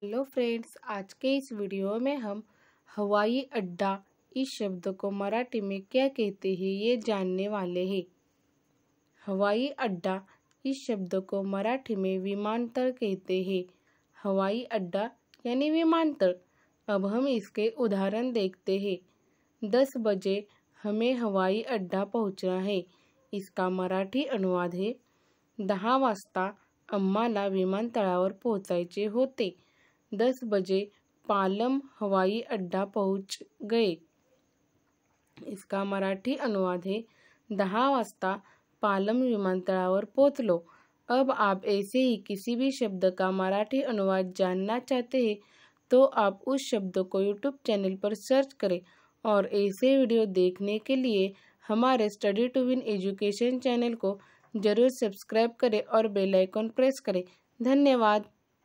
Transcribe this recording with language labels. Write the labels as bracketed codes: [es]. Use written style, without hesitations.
[hi] Hello friends, आज के इस वीडियो में हम हवाई अड्डा इस शब्द को मराठी में क्या कहते हैं ये जानने वाले हैं। हवाई अड्डा इस शब्द को मराठी में विमानतल कहते हैं। हवाई अड्डा यानी विमानतल। अब हम इसके उदाहरण देखते हैं। 10 बजे हमें हवाई अड्डा पहुंचना है। इसका मराठी अनुवाद है [mr] 10 वाजता आम्हाला विमानतळावर पोहोचायचे होते। [hi] 10 बजे पालम हवाई अड्डा पहुंच गए। इसका मराठी अनुवाद है [mr] 10 वाजता पालम विमानतळावर पहुंचलो। [hi] अब आप ऐसे ही किसी भी शब्द का मराठी अनुवाद जानना चाहते हैं तो आप उस शब्द को यूट्यूब चैनल पर सर्च करें और ऐसे वीडियो देखने के लिए हमारे study to win education channel को जरूर सब्सक्राइब करें और बेल आइकन प्रेस करें। धन्यवाद।